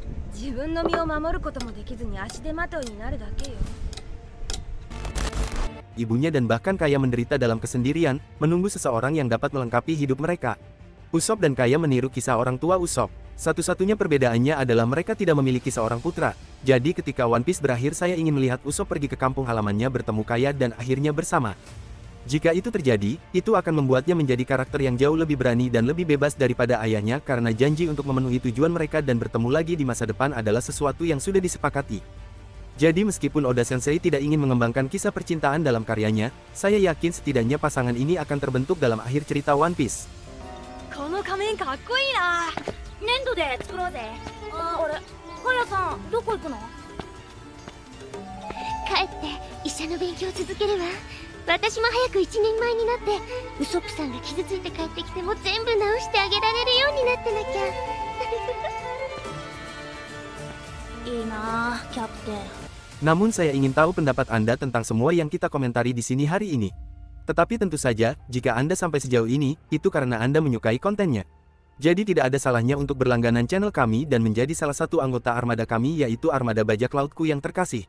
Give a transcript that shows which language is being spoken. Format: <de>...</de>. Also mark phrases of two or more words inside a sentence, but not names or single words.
<ja>自分の身を守ることもできずに足手まといになるだけよ。</ja> <id>Ibunya dan bahkan Kaya menderita dalam kesendirian, menunggu seseorang yang dapat melengkapi hidup mereka. Usopp dan Kaya meniru kisah orang tua Usopp. Satu-satunya perbedaannya adalah mereka tidak memiliki seorang putra. Jadi ketika One Piece berakhir saya ingin melihat Usopp pergi ke kampung halamannya bertemu Kaya dan akhirnya bersama. Jika itu terjadi, itu akan membuatnya menjadi karakter yang jauh lebih berani dan lebih bebas daripada ayahnya karena janji untuk memenuhi tujuan mereka dan bertemu lagi di masa depan adalah sesuatu yang sudah disepakati. Jadi meskipun Oda Sensei tidak ingin mengembangkan kisah percintaan dalam karyanya, saya yakin setidaknya pasangan ini akan terbentuk dalam akhir cerita One Piece.</id> <ja>この仮面かっこいいな。粘土で作ろうぜ。あ、俺、カヤさん、どこ行くの？帰って医者の勉強続けるわ。私も早く一人前になってウソップさんが傷ついて帰ってきても全部直してあげられるようになってなきゃ。いいな、キャプテン。</ja> <id>Namun saya ingin tahu pendapat Anda tentang semua yang kita komentari di sini hari ini. Tetapi tentu saja, jika Anda sampai sejauh ini, itu karena Anda menyukai kontennya. Jadi tidak ada salahnya untuk berlangganan channel kami dan menjadi salah satu anggota armada kami yaitu armada bajak lautku yang terkasih.</id>